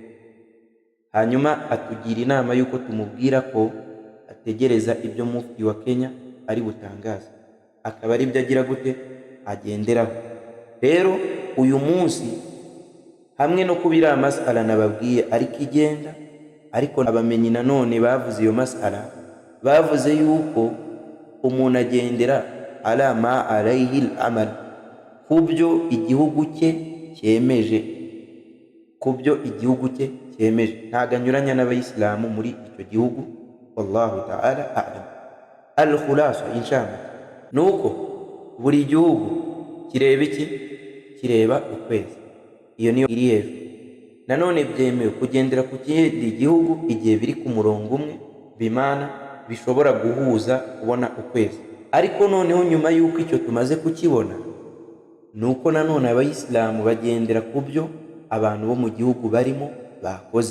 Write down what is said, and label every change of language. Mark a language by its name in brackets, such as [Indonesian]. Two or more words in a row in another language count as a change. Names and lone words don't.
[Kinyarwanda] Hanyuma atugira inama yuko tumubwira ko ategereza ibyo mufti wa Kenya ari butangaze, akaba ari byo agira gute agenderaho. Rero uyu munsi hamwe no kubira masala nababwiye ariko igenda, ariko abamenyi nanone bavuze iyo masala, bavuze yuko umuntu agendera [Arabic] على ما عليه العمل, [Kinyarwanda] kubyo igihugu cye cyemeje, kubyo igihugu cye cyemeje, ntago anyuranya n'abayisilamu muri icyo gihugu. [Arabic] والله تعالى أعلم. [Kinyarwanda] Al-khulasa inshallah nuko buri gihugu kireba iki, kireba ukwezi. Iyo niyo iri hejuru. Nanone byemewe kugendera ku kindi gihugu igihe biri ku murongo umwe, bimana bishobora guhuza kubona ukwezi. Ariko noneho nyuma y'uko icyo tumaze kukibona, nuko nanone abayisilamu bagendera ku byo abantu bo mu gihugu barimo bakoze.